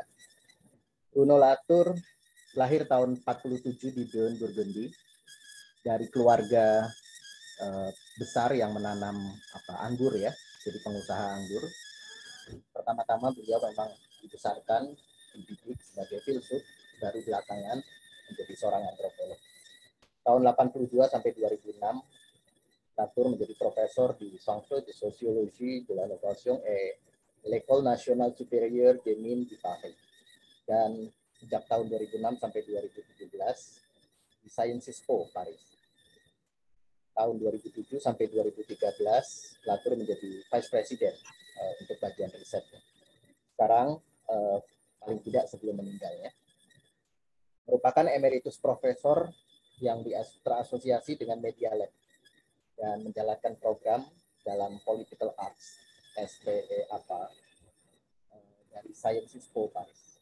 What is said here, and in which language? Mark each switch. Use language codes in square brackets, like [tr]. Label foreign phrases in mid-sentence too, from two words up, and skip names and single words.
[id] Bruno Latour lahir tahun 47 di Beaune, Burgundy, dari keluarga besar yang menanam anggur ya, jadi pengusaha anggur. Pertama-tama beliau memang dibesarkan, dididik sebagai filsuf, baru belakangan menjadi seorang antropolog. Tahun 82 sampai 2006, Latour menjadi profesor di Centre de Sociologie de l'Innovation et l'École Nationale Supérieure des Mines di Paris. Dan sejak tahun 2006 sampai 2017 di Sciences Po Paris. Tahun 2007 sampai 2013 Latour menjadi [en] Vice President [id] untuk bagian risetnya. Sekarang paling tidak sebelum meninggalnya merupakan emeritus profesor yang terasosiasi dengan Media Lab dan menjalankan program dalam Political Arts dari Sciences Po Paris.